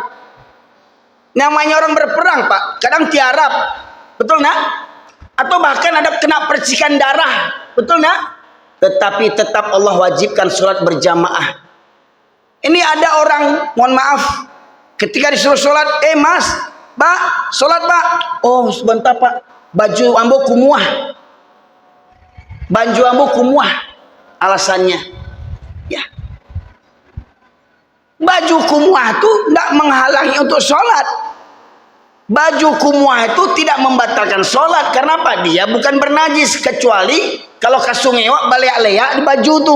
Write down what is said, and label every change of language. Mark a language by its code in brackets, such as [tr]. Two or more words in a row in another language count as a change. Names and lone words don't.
[id] Namanya orang berperang Pak, kadang tiarap, betul nak? Atau bahkan ada kena percikan darah, betul nak? Tetapi tetap Allah wajibkan sholat berjamaah. Ini ada orang, mohon maaf, ketika disuruh sholat, mas, Pak, sholat Pak. Oh sebentar Pak, [min] baju ambo kumuah. Baju ambo kumuah. [id] Alasannya, ya, baju kumuah itu tidak menghalangi untuk sholat. Baju kumuah itu tidak membatalkan sholat. Karena apa? Dia bukan bernajis, kecuali kalau ke sungai [min] baleak-leak di baju tuh.